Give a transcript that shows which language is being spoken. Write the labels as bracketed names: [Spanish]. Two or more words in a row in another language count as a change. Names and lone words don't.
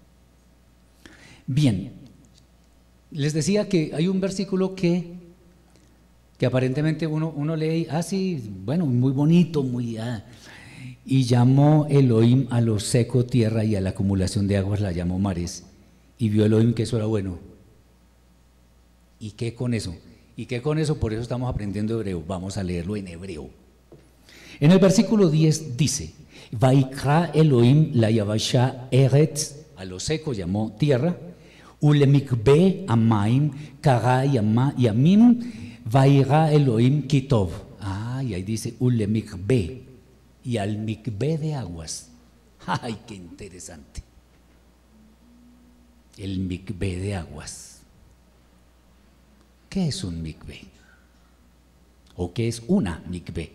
[Spanish] Bien, les decía que hay un versículo que aparentemente uno lee, sí, bueno, muy bonito, y llamó Elohim a lo seco tierra y a la acumulación de aguas la llamó mares, y vio Elohim que eso era bueno. ¿Y qué con eso? Por eso estamos aprendiendo hebreo. Vamos a leerlo en hebreo. En el versículo 10 dice, [Hebrew] ויקרא אלוהים ל יבשה ארץ, [Spanish] a lo seco llamó tierra, [Hebrew] ולמקוה המים קרא ימים וירא אלוהים כי טוב. [Spanish] Y ahí dice ulemikbe, y al mikbe de aguas. ¡Ay, qué interesante! El mikbe de aguas. ¿Qué es un mikbe? ¿O qué es una mikbe?